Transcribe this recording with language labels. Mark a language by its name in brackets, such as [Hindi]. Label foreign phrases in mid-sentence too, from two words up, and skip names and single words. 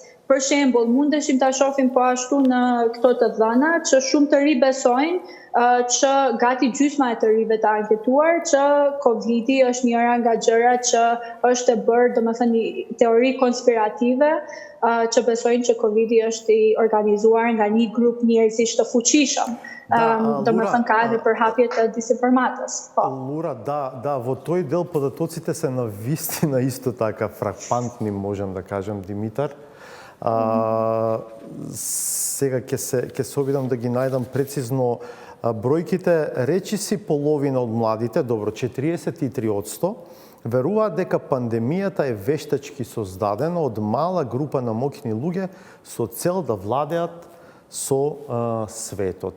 [Albanian] Për shembull, mundeshim ta shohim po ashtu në këto të dhëna që shumë të ri besojnë që gati gjysma e të rive të anketuar që Covidi është njëra nga gjërat që është e bërë, domethënë një teori konspirative që besojnë që Covidi është i organizuar nga një grup njerëzish të fuqishëm. Domethënë ka edhe përhapje të disinformatës. [Macedonian] Лура, да, во тој дел податоците се навистина исто така фрапантни, можем да кажем, Димитар. Сега ќе се обидам да ги најдам прецизно бројките. Речиси половина од младите, добро, 43%, веруваат дека пандемијата е вештачки создадена од мала група на моќни луѓе со цел да владеат со светот.